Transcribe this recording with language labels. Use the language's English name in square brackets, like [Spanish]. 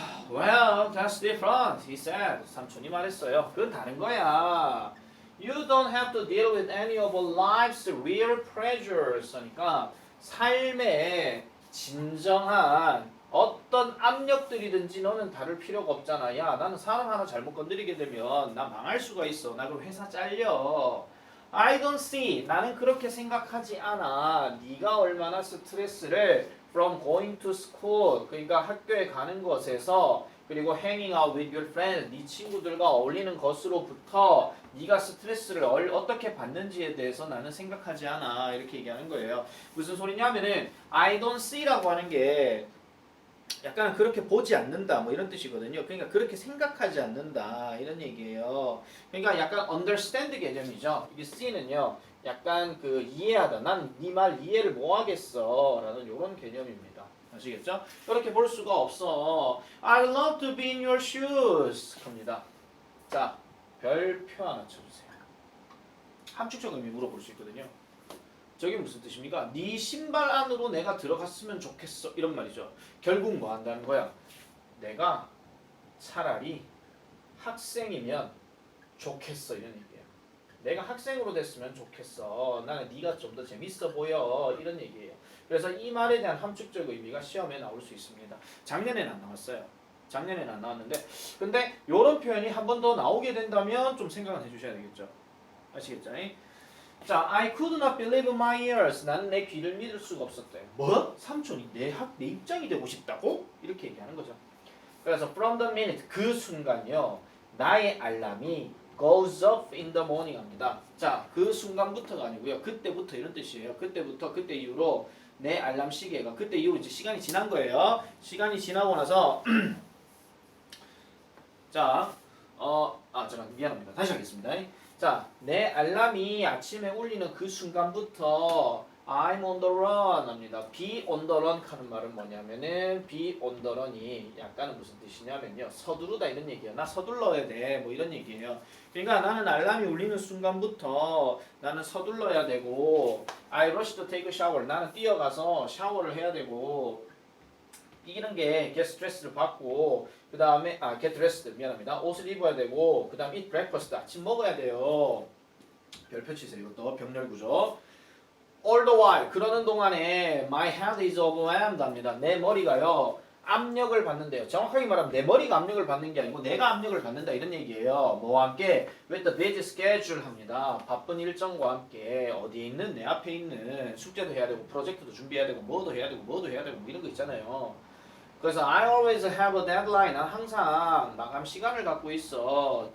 [English] Well, that's different, he said. [Korean] 삼촌이 말했어요. 그건 다른 거야. [English] You don't have to deal with any of life's real pressures. [Korean] 그러니까 삶의 진정한 어떤 압력들이든지 너는 다룰 필요가 없잖아. 야, 나는 사람 하나 잘못 건드리게 되면 나 망할 수가 있어. 나 그럼 회사 잘려. [English] I don't see. [Korean] 나는 그렇게 생각하지 않아. 네가 얼마나 스트레스를 [English] from going to school, [Korean] 그러니까 학교에 가는 것에서 그리고 [English] hanging out with your friends, [Korean] 네 친구들과 어울리는 것으로부터 네가 스트레스를 어떻게 받는지에 대해서 나는 생각하지 않아. 이렇게 얘기하는 거예요. 무슨 소리냐면은 [English] I don't see [Korean] 라고 하는 게 약간 그렇게 보지 않는다 뭐 이런 뜻이거든요. 그러니까 그렇게 생각하지 않는다 이런 얘기예요. 그러니까 약간 understand 개념이죠. 이게 C는요 약간 그 이해하다. 난 네 말 이해를 못 하겠어 라는 이런 개념입니다. 아시겠죠? 이렇게 볼 수가 없어. [English] I love to be in your shoes [Korean] 합니다. 자, 별표 하나 쳐주세요. 함축적 의미 물어볼 수 있거든요. 저게 무슨 뜻입니까? 네 신발 안으로 내가 들어갔으면 좋겠어 이런 말이죠. 결국 뭐 한다는 거야? 내가 차라리 학생이면 좋겠어 이런 얘기예요. 내가 학생으로 됐으면 좋겠어. 나는 네가 좀 더 재밌어 보여 이런 얘기예요. 그래서 이 말에 대한 함축적 의미가 시험에 나올 수 있습니다. 작년에는 안 나왔어요. 작년에는 안 나왔는데 근데 이런 표현이 한 번 더 나오게 된다면 좀 생각을 해주셔야 되겠죠. 아시겠죠? 자, [English] I could not believe my ears. [Korean] 나는 내 귀를 믿을 수가 없었대. 뭐? 삼촌이 내 입장이 되고 싶다고? 이렇게 얘기하는 거죠. 그래서 [English] from the minute, [Korean] 그 순간요. 나의 알람이 [English] goes off in the morning 합니다. [Korean] 자, 그 순간부터가 아니고요. 그때부터 이런 뜻이에요. 그때부터, 그때 이후로 내 알람 시계가 그때 이후로 이제 시간이 지난 거예요. 시간이 지나고 나서 자, 잠깐 미안합니다. 다시 하겠습니다. 자, 내 알람이 아침에 울리는 그 순간부터 [English] I'm on the run [Korean] 합니다. [English] be on the run [Korean] 하는 말은 뭐냐면은 [English] be on the run이 [Korean] 약간은 무슨 뜻이냐면요. 서두르다 이런 얘기예요. 나 서둘러야 돼. 뭐 이런 얘기예요. 그러니까 나는 알람이 울리는 순간부터 나는 서둘러야 되고 [English] I rush to take a shower. [Korean] 나는 뛰어가서 샤워를 해야 되고 이런 게 get stress를 받고 그 다음에 [English] get dressed [Korean] 미안합니다. 옷을 입어야 되고 그 다음 [English] eat breakfast [Korean] 아침 먹어야 돼요. 별표 치세요. 이것도 병렬 구조. [English] All the while [Korean] 그러는 동안에 [English] my head is overwhelmed 합니다. [Korean] 내 머리가요 압력을 받는데요. 정확하게 말하면 내 머리가 압력을 받는 게 아니고 내가 압력을 받는다 이런 얘기예요. 뭐와 함께 [English] with the busy schedule 합니다. [Korean] 바쁜 일정과 함께 어디에 있는 내 앞에 있는 숙제도 해야 되고 프로젝트도 준비해야 되고 뭐도 해야 되고 뭐도 해야 되고 뭐 이런 거 있잖아요. [English] 그래서 I always have a deadline. [Korean] 난 항상 마감 시간을 갖고 있어.